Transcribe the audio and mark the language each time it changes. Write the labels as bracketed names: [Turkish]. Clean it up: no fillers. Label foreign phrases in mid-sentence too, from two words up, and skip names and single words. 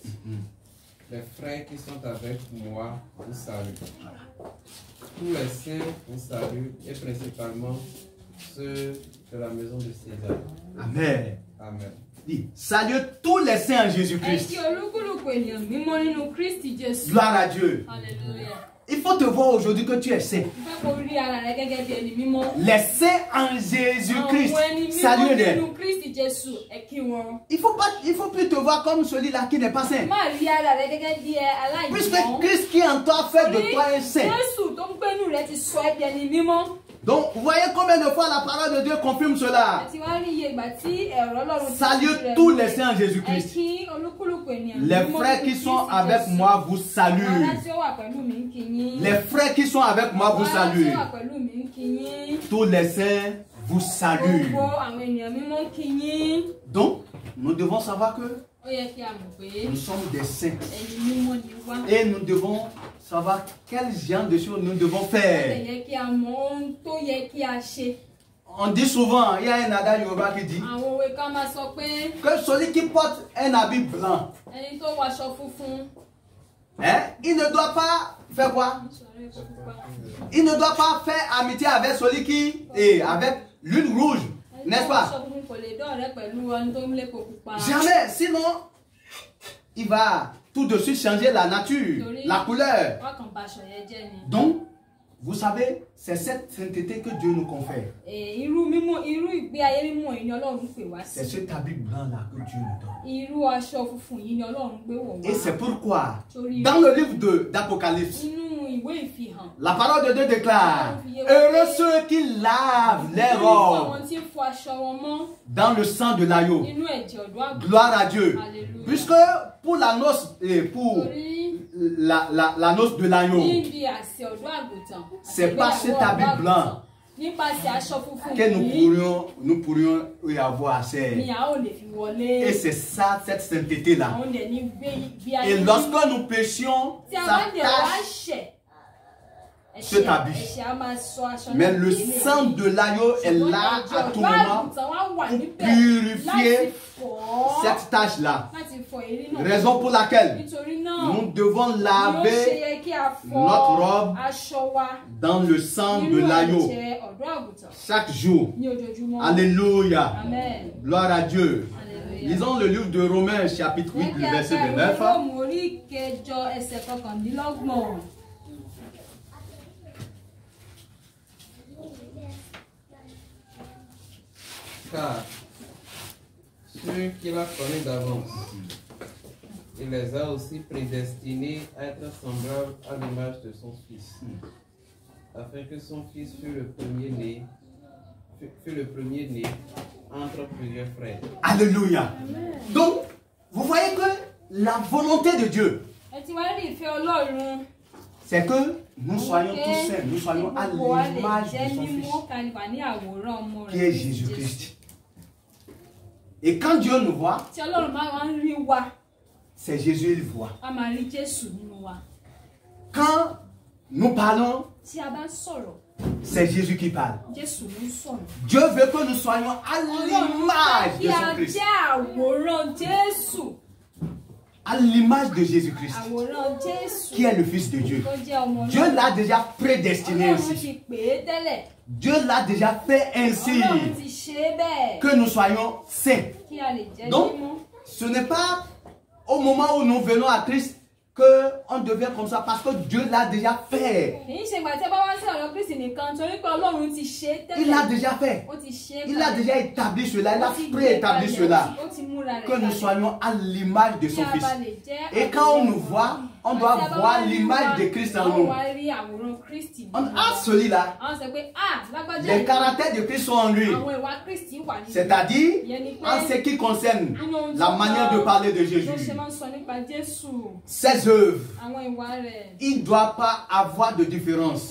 [French] Les frères qui sont avec moi vous saluent. Tous les saints vous saluent et principalement ceux de la maison de César. Amen. Amen. Dis, salut tous les saints en [Yoruba] Ẹ [French] Jésus-Christ. [Yoruba] kí olúkúlùkù ènìyàn mímọ́ nínú Kristi Jésù. [French] Gloire à Dieu. Hallelujah. Il faut te voir aujourd'hui que tu es saint. [Yoruba] Mo fẹ́ kó rí ara rẹ gẹ́gẹ́ bí ẹni mímọ́. [French] Les saints en Jésus-Christ. [Yoruba] Àwọn ẹni mímọ́ [French] Salut-les. [Yoruba] nínú Kristi Jésù, ẹ kí wọn. [French] Il faut plus te voir comme celui-là qui n'est pas saint. [Yoruba] Má rí ara rẹ gẹ́gẹ́ bí [French] Puisque [Yoruba] aláìmọ́. [French] Christ qui en toi fait de toi un saint. [Yoruba] Jésù tó ń gbénú rẹ ti sọ ẹ́ di ẹni mímọ́. [French] Donc, vous voyez combien de fois la parole de Dieu confirme cela. [Yoruba] Àti wá rí iye ìgbà tí ẹ̀rọ Ọlọ́run ti [French] Salut [Yoruba] rẹ̀ [French] tous [Yoruba] múlẹ̀. [French] les saints en [Yoruba] Ẹ [French] Jésus-Christ. [Yoruba] kí olúkúlùkù ènìyàn [French] Les [Yoruba] mímọ́ [French] frères [Yoruba] nínú [French] qui sont [Yoruba] Kristi [French] avec [Yoruba] Jésù. [French] moi vous [Yoruba] Ará [French] saluent. [Yoruba] tí ó wà pẹ̀lú mi ń kí yín. [French] Les frères qui sont avec moi vous [Yoruba] Ará tí [French] saluent. [Yoruba] ó wà pẹ̀lú mi ń kí yín. [French] Tous les saints vous saluent. [Yoruba] Gbogbo àwọn ènìyàn mímọ́ ń kí yín. [French] Donc, nous devons savoir que [Yoruba] Ó yẹ kí a mọ̀ pé [French] nous sommes des saints. [Yoruba] ẹni mímọ́ ni wá. [French] Et nous devons savoir quel genre de choses nous devons [Yoruba] Ó [French] faire. [Yoruba] yẹ kí a mọ ohun tó yẹ kí a ṣe. [French] On dit souvent, il y a un adage Yoruba qui dit [Yoruba] Àwọn òwe kan máa sọ pé [French] que celui qui porte un habit blanc, [Yoruba] ẹni tó wọṣọ funfun. [French] hein, il ne doit pas faire quoi? Il ne doit pas faire amitié avec celui qui est avec l'une rouge, n'est-ce pas? [Yoruba] Aṣọ funfun kò lè dọ̀rẹ́ pẹ̀lú ẹni tó ń lépo pupa. [French] Jamais, sinon il va tout de suite changer la nature, la couleur. [Yoruba] Wọ́n kàn bà aṣọ yẹn jẹ́ ni. [French] Donc, vous savez, c'est cette sainteté que Dieu nous confère. [Yoruba] Irú mímọ́, irú ìgbé ayé mímọ́ yìí ni Ọlọ́run pè wá [French] C'est [Yoruba] sí. [French] cet habit blanc-là que Dieu nous donne. [Yoruba] Irú aṣọ funfun yìí ni Ọlọ́run gbé wọ̀ [French] Et [Yoruba] wá. [French] c'est pourquoi, [Yoruba] Torí [French] dans le livre d'Apocalypse, [Yoruba] inú ìwé ìfihàn. [French] la parole de Dieu déclare, heureux ceux qui lavent les robes [Yoruba] Àwọn tí ń fọ aṣọ wọn mọ́ [French] dans le sang de l'agneau. [Yoruba] nínú ẹ̀jẹ̀ ọ̀dọ́ àgùntàn. [French] Gloire à Dieu. Alléluia. Puisque pour la noce et pour [Yoruba] Torí [French] la noce de l'agneau, [Yoruba] níbi àsè ọ̀dọ́ àgùntàn. [French] c'est pas cet habit blanc [Yoruba] Nípasẹ̀ aṣọ funfun [French] que nous pourrions y avoir [Yoruba] ni [French] accès. [Yoruba] a ó lè fi wọlé. [French] Et c'est ça, cette sainteté-là. [Yoruba] Àwọn dẹ̀ ní gbé ayé [French] Et [Yoruba] mímọ́. [French] lorsque nous péchions, [Yoruba] Tí a [French] ça [Yoruba] bá dẹ̀ wá [French] tâche. [Yoruba] ṣẹ̀, [French] cet habit. [Yoruba] ẹ̀ṣẹ̀ á máa sọ aṣọ [French] Mais [Yoruba] náà [French] le [Yoruba] di ilé [French] sang [Yoruba] ayé. [French] de l'agneau est [Yoruba] Ṣùgbọ́n [French] là [Yoruba] ẹ̀jẹ̀ [French] à tout [Yoruba] ọ̀dọ́ [French] moment [Yoruba] àgùntàn wá wà [French] pour [Yoruba] níbẹ̀ [French] purifier [Yoruba] láti fọ̀ [French] cette tâche-là. [Yoruba] láti fọ̀ èrí náà. [French] Raison pour laquelle [Yoruba] Nítorí náà, [French] nous devons [Yoruba] ni ó ṣe [French] laver [Yoruba] yẹ kí a fọ̀ [French] notre robe [Yoruba] aṣọ wa [French] dans le sang de [Yoruba] nínú [French] l'agneau [Yoruba] ẹ̀jẹ̀ ọ̀dọ́ àgùntàn [French] chaque jour. [Yoruba] ní ojoojúmọ́. [French] Alléluia. Amen. Gloire à Dieu. Alléluia. Lisons le livre de Romains chapitre 8, le verset [Yoruba] Jẹ́ kí a ka ìwé [French] 29. [Yoruba] Róòmù orí kẹjọ ẹsẹ̀ kọkàndínlọ́gbọ̀n. [French] Car ceux qu'il a connus d'avance, il les a aussi prédestinés à être semblables à l'image de son Fils, afin que son Fils fût le premier-né entre plusieurs frères. Alléluia. Donc, vous voyez que la volonté de Dieu, [Yoruba] Ẹ ti wá rí ìfẹ́ Ọlọ́run. [French] c'est que nous soyons tous saints, nous soyons à [Yoruba] Gbogbo wa lè [French] l'image [Yoruba] jẹ́ [French] de son [Yoruba] mímọ́ [French] Fils, [Yoruba] kálífà ní àwòrán ọmọ [French] qui [Yoruba] rẹ̀ [French] est Jésus-Christ. Et quand Dieu nous voit, [Yoruba] Tí Ọlọ́run máa ń rí wa, [French] c'est Jésus il voit. [Yoruba] a máa rí Jésù nínú wa. [French] Quand nous parlons, [Yoruba] Tí a bá ń sọ̀rọ̀, [French] c'est Jésus qui parle. [Yoruba] Jésù ló ń sọ̀rọ̀. [French] Dieu veut que nous soyons à [Yoruba] Ọlọ́run [French] l'image [Yoruba] fẹ́ kí [French] de [Yoruba] a [French] son Christ. [Yoruba] jẹ́ àwòrán Jésù. [French] À l'image de Jésus-Christ, [Yoruba] Àwòrán Jésù. [French] qui est le Fils de Dieu. [Yoruba] Tó jẹ́ ọmọ [French] Dieu [Yoruba] Ọlọ́run. [French] l'a déjà prédestiné [Yoruba] Ọlọ́run [French] ainsi. [Yoruba] ti pè é tẹ́lẹ̀. [French] Dieu l'a déjà fait ainsi [Yoruba] Ọlọ́run ti ṣe é bẹ́ẹ̀. [French] que nous soyons saints. [Yoruba] Kí a lè jẹ́ [French] Donc, [Yoruba] mímọ́. [French] ce n'est pas au moment où nous venons à Christ qu'on devient comme ça parce que Dieu l'a déjà fait. [Yoruba] Kì í ṣe ìgbà tí ẹ bá wá sí ọ̀dọ̀ Kristi nìkan torí pé Ọlọ́run ti ṣe é [French] Il l'a [Yoruba] tẹ́lẹ̀. [French] déjà fait. [Yoruba] Ó ti [French] Il a déjà établi cela, il a préétabli cela. Que nous soyons à l'image de son Fils. Et quand on nous voit, on doit voir l'image de Christ en nous. On a celui-là. Les caractères de Christ sont en lui. C'est-à-dire, en ce qui concerne la manière de parler de Jésus, ses œuvres, il ne doit pas avoir de différence.